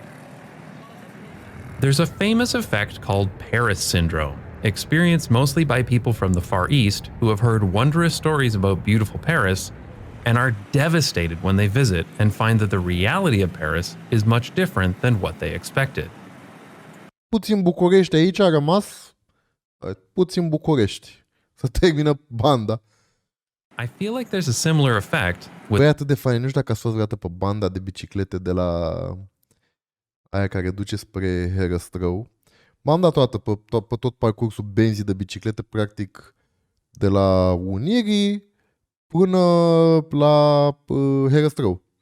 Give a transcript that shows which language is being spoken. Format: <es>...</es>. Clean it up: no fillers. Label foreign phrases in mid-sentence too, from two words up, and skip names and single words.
<en>There's a famous effect called Paris syndrome, experienced mostly by people from the Far East who have heard wondrous stories about beautiful Paris and are devastated when they visit and find that the reality of Paris is much different than what they expected.</en> <ro>Puțin București aici a rămas, puțin București. Să termină banda.</ro> <en>I feel like there's a similar effect with...</en> <ro>Băi, atât de fain, nu știu dacă ați fost vreodată pe banda de biciclete de la aia care duce spre Herăstrău. M-am dat toată pe tot parcursul benzii de biciclete, practic de la Unirii până la Herăstrău.</ro>